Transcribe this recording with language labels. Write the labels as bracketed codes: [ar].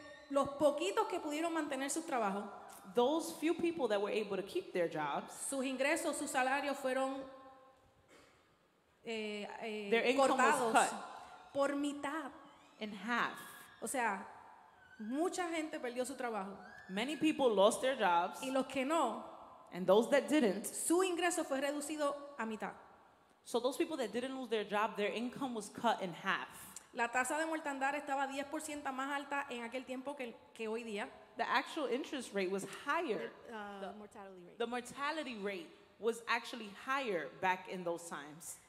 [es] Los poquitos que pudieron mantener sus trabajos, [en] Those few people that were able to keep their jobs, [es] sus ingresos, sus salarios fueron [en] their income was [es] cortados [en] cut [es] por mitad. [en] in half. [es] O sea, mucha gente perdió su trabajo. [en] Many people lost their jobs, [es] Y los que no, [en] and those that didn't, [es] su ingreso fue reducido a mitad. [en] so those people that didn't lose their job, their income was cut in half. [es] La tasa de mortandad estaba 10% más alta en aquel tiempo que hoy día. [en] The actual interest rate was higher. Mortality rate. The mortality rate was actually higher back in those times,